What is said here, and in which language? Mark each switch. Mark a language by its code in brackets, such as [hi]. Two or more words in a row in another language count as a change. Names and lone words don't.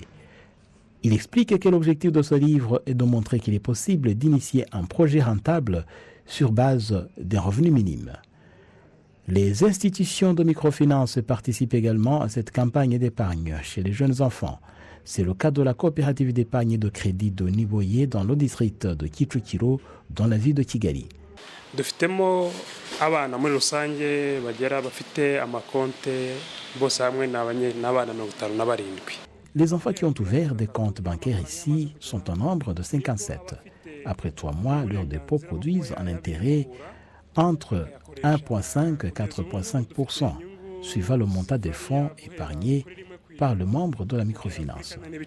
[fr] Il explique que l'objectif de ce livre est de montrer qu'il est possible d'initier un projet rentable sur base d'un revenu minime. Les institutions de microfinance participent également à cette campagne d'épargne chez les jeunes enfants. C'est le cas de la coopérative d'épargne et de crédit de Niboye dans le district de Kicukiro, dans la ville de Kigali. [rw] dufitemo abana muri rusange bagera bafite amakonte bose hamwe n'abana 57. [fr] Les enfants qui ont ouvert des comptes bancaires ici sont au nombre de 57. Après 3 mois, leurs dépôts produisent un intérêt entre 1,5 et 4,5%, suivant le montant des fonds épargnés par le membre de la microfinance.